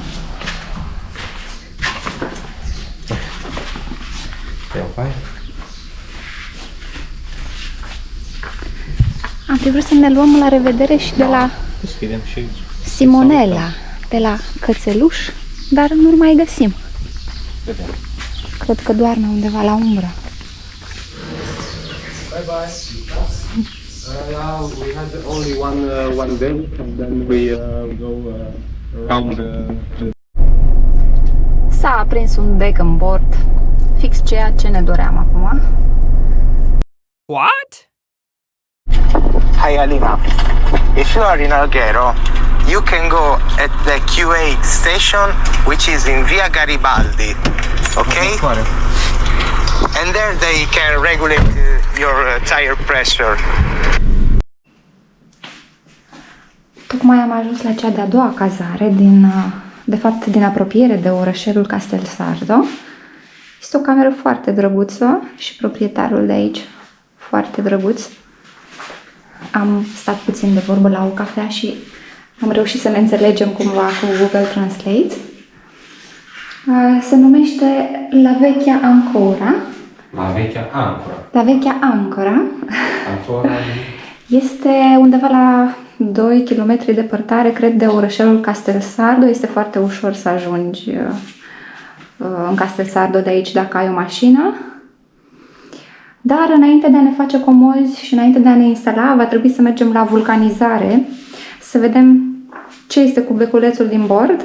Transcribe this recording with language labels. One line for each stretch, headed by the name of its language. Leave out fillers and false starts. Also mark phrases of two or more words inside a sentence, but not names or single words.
Romanian: Am fi vrut să ne luăm la revedere și de la Simonella, de la Cățeluș, dar nu-l mai găsim. Cred că doarme undeva la umbră.
English: Bye bye. We had only one day, and then we go around.
Romanian: S-a aprins un bec în bord, fix ceea ce ne doream acum.
English: What? Hi Alina, if you are in Alghero, you can go at the Q8 station, which is in Via Garibaldi, okay? And there they can regulate your tire pressure.
Romanian: Tocmai am ajuns la cea de-a doua cazare, de fapt din apropiere de orășelul Castelsardo. Este o cameră foarte drăguță și proprietarul de aici foarte drăguț. Am stat puțin de vorbă la o cafea și am reușit să ne înțelegem cumva cu Google Translate. Se numește La Vecchia Ancora. La Vecchia Ancora. La Vecchia Ancora. Ancora. Este undeva la 2 km departare, cred, de orășelul Castelsardo. Este foarte ușor să ajungi în Castelsardo de aici dacă ai o mașină. Dar înainte de a ne face comozi și înainte de a ne instala, va trebui să mergem la vulcanizare, să vedem ce este cu beculețul din bord.